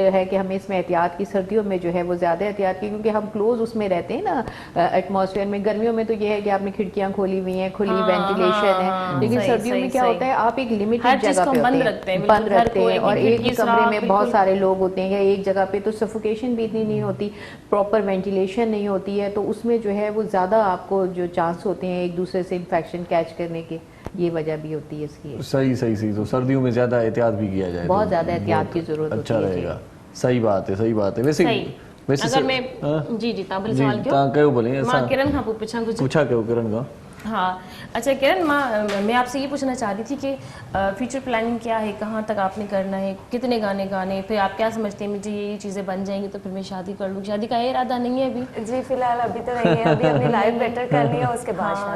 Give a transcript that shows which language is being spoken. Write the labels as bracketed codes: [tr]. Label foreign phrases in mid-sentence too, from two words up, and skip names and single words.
[ur] ہے کہ ہمیں اس میں احتیاط کی سردیوں میں جو ہے وہ زیادہ احتیاط کی کیونکہ ہم کلوز اس میں رہتے ہیں نا ایٹموسفیئر میں گرمیوں میں تو یہ ہے کہ آپ نے کھڑکیاں کھولی ہوئی ہیں کھلی وینٹیلیشن ہے لیکن سردیوں میں کیا ہوتا ہے آپ ایک لمیٹڈ جگہ پہ بند رکھتے ہیں اور ایک ہی کمرے میں بہت سارے لوگ ہوتے ہیں یا ایک جگہ پہ تو سفوکیشن بھی اتنی نہیں ہوتی [en] proper ventilation [ur] نہیں ہوتی ہے تو اس میں جو ہے وہ زیادہ آپ کو جو چانس ہوتے ہیں ایک دوسرے سے [en] infection catch [ur] کرنے کے یہ وجہ بھی ہوتی ہے اس کی صحیح تو سردیوں میں زیادہ احتیاط بھی کیا جائے بہت زیادہ احتیاط کی ضرورت ہوتی اچھا ہے رہے گا صحیح بات ہے ویسے [sd] अगर मैं जी तव्हां भले सवाल कयो तव्हां कयो भले मां किरण खां पुछां कुछ पूछा कयो किरण खां [ur] ہاں اچھا کرن میں آپ سے یہ پوچھنا چاہ رہی تھی کہ [en] future planning [ur] کیا ہے کہاں تک آپ نے کرنا ہے کتنے گانے گانے پھر آپ کیا سمجھتے ہیں مجھے یہ چیزیں بن جائیں گی تو پھر میں شادی کر لوں شادی کا ارادہ نہیں ہے ابھی جی فی الحال ابھی تو نہیں ہے ابھی اپنی [en] life better [ur] کرنی ہے اس کے بعد ہاں